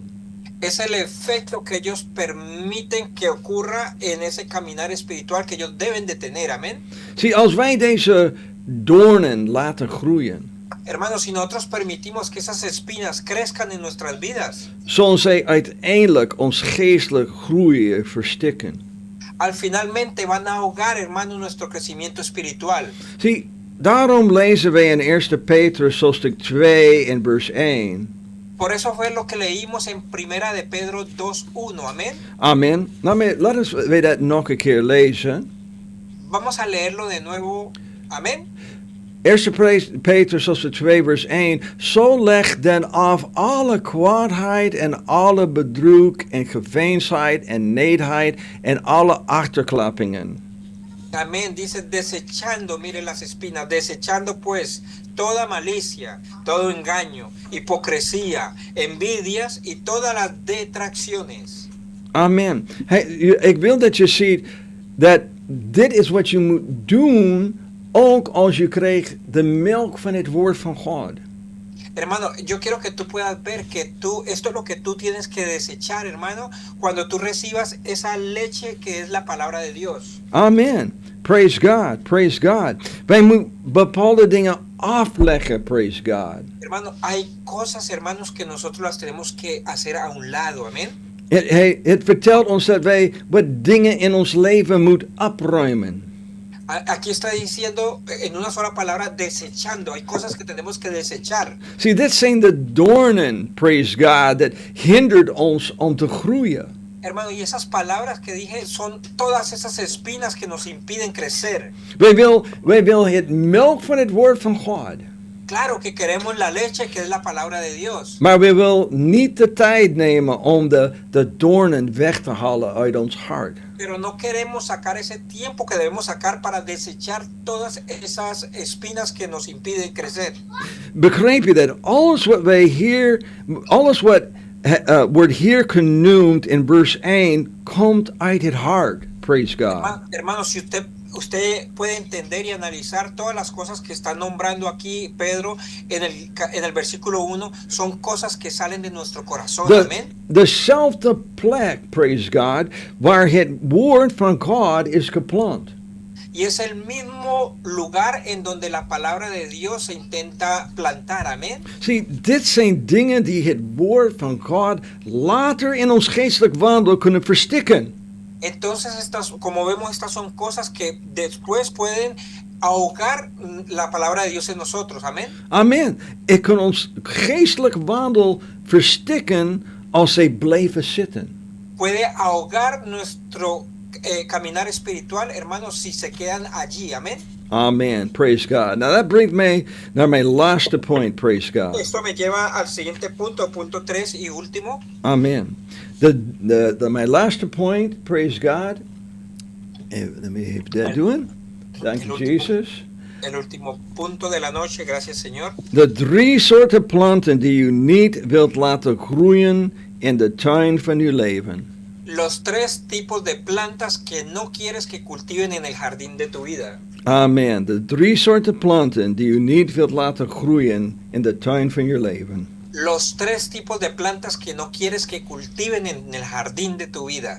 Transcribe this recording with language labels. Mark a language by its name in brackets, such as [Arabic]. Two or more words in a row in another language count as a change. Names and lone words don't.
[Spanish] Es el efecto que ellos permiten que ocurra en ese caminar espiritual que ellos deben de tener, amén. [Dutch] Zie, als wij deze doornen laten groeien, [Spanish] Hermanos, si nosotros permitimos que esas espinas crezcan en nuestras vidas, [Dutch] zullen zij uiteindelijk ons geestelijk groeien verstikken. [Spanish] al finalmente van a ahogar, hermanos, nuestro crecimiento espiritual. [Dutch] Zie, daarom lezen wij in 1 Petrus hoofdstuk 2 en vers 1. [Spanish] Por eso fue lo que leímos en Primera de Pedro 2:1, amén. Amen. [Dutch] Nou, laten we dat nog een keer lezen. [Spanish] Vamos a leerlo de nuevo, amén. [Dutch] 1 Petrus hoofdstuk 2 vers 1. Zo leg dan af alle kwaadheid en alle bedroek en geveinsheid en needheid en alle achterklappingen. [Spanish] Amén, dice desechando, mire las espinas, desechando pues toda malicia, todo engaño, hipocresía, envidias y todas las detracciones. Amen. [Dutch] Hey, ik wil dat je ziet dat dit is wat je moet doen ook als je krijgt de melk van het woord van God. [Spanish] Hermano, yo quiero que tú puedas ver que esto es lo que tú tienes que desechar, hermano, cuando tú recibas esa leche que es la palabra de Dios. [English] Amen. Praise God. Praise God. [Dutch] Wij moeten bepaalde dingen afleggen. [English] Praise God. [Spanish] Hermano, hay cosas, hermanos, que nosotros las tenemos que hacer a un lado, amén. [Dutch] Het vertelt ons dat wij wat dingen in ons leven moeten opruimen. [Spanish] Aquí está diciendo en una sola palabra desechando. Hay cosas que tenemos que desechar. [Dutch] See, dit zijn de doornen, [English] praise God, [Dutch] dat hindert ons om te groeien. [Spanish] Hermano, y esas palabras que dije son todas esas espinas que nos impiden crecer. [Dutch] Wij wil het melk van het woord van God. [Spanish] Claro que queremos la leche que es la palabra de Dios. [Dutch] Maar we willen niet de tijd nemen om de doornen weg te halen uit ons hart. [Spanish] Pero no queremos sacar ese tiempo que debemos sacar para desechar todas esas espinas que nos impiden crecer. [Dutch] Begrijp je dat alles wat wij hier, alles wat wordt hier genoemd in vers 1, komt uit het hart. [English] Praise God. [Spanish] Hermano, si usted puede entender y analizar todas las cosas que está nombrando aquí Pedro en el versículo 1, son cosas que salen de nuestro corazón, amén. [Dutch] Dezelfde plek, [English] praise God, [Dutch] waar het woord van God is geplant. [Spanish] Y es el mismo lugar en donde la palabra de Dios se intenta plantar, amén. [Dutch] Zie, dit zijn dingen die het woord van God later in ons geestelijk wandel kunnen verstikken. [Spanish] Entonces, como vemos, estas son cosas que después pueden ahogar la palabra de Dios en nosotros, amén. Amen. [Dutch] Het kan ons geestelijk wandel verstikken als zij blijven zitten. [Spanish] Puede ahogar nuestro caminar espiritual, hermanos, si se quedan allí, amén. [English] Amen. Praise God. Now that brings me [Dutch] naar mijn laatste [English] point. Praise God. [Spanish] Esto me lleva al siguiente punto 3 y último. Amen. [English] My last point, praise God. Let me even that doen. Thank you, Jesus. [Spanish] El último punto de la noche, gracias Señor. [Dutch] De 3 soorten planten die u niet wilt laten groeien in de tuin van uw leven. [Spanish] Los 3 tipos de plantas que no quieres que cultiven en el jardín de tu vida. Amen. [Dutch] De 3 soorten planten die u niet wilt laten groeien in de tuin van uw leven. [Spanish] Los 3 tipos de plantas que no quieres que cultiven en el jardín de tu vida.